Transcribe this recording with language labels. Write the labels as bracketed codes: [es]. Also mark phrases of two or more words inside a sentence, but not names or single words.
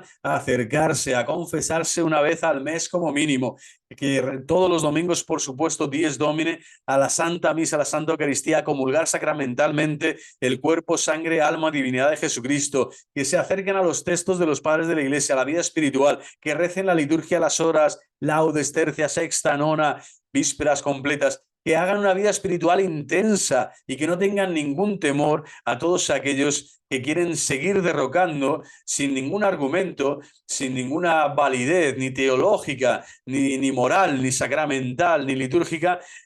[es] a acercarse, a confesarse una vez al mes como mínimo, que todos los domingos, por supuesto, [la] Dies Domine, [es] a la Santa Misa, a la Santa Eucaristía, a comulgar sacramentalmente el cuerpo, sangre, alma, divinidad de Jesucristo, que se acerquen a los textos de los padres de la Iglesia, a la vida espiritual, que recen la liturgia a las horas, laudes, tercia, sexta, nona, vísperas completas, que hagan una vida espiritual intensa y que no tengan ningún temor a todos aquellos que quieren seguir derrocando sin ningún argumento, sin ninguna validez, ni teológica, ni moral, ni sacramental, ni litúrgica,